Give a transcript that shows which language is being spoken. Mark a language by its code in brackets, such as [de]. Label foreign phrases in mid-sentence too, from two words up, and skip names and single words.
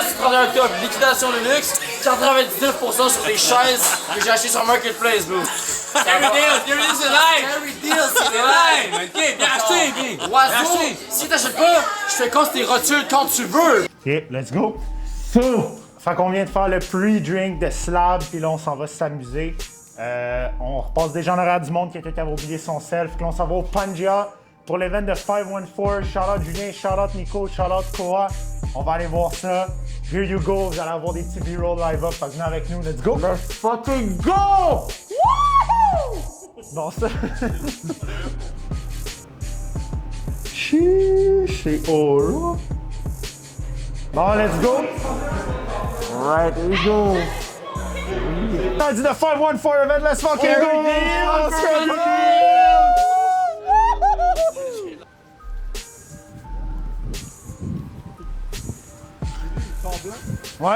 [fr] 31 octobre, liquidation de luxe, 99% sur les chaises que j'ai achetées sur Marketplace, bro. Carry deals, c'est live! Carry deals, c'est live! Ok, bien acheté, bien! Oiseau, si t'achètes pas, je fais compte tes rotules quand tu veux! [en] Ok, let's go. [fr] Fait qu'on vient de faire le pre-drink de Slab, puis là on s'en va s'amuser. On repasse déjà en arrière du monde, quelqu'un qui avait oublié son self. Puis là on s'en va au Pangea pour l'event de 514. [en] Shout out Julien, shout out Nico, shout out Koa. [fr] On va aller voir ça. [en] Here you go, [fr] vous allez avoir des petits B-roll live up. Fait que venez avec nous, [en] let's go! Let's fucking go! Woohoo! [fr] Bon ça. Chiche, c'est all. [en] Bon, let's go! Alright, here we go! I did the 514 event, let's fucking go! Let's go! Ouais.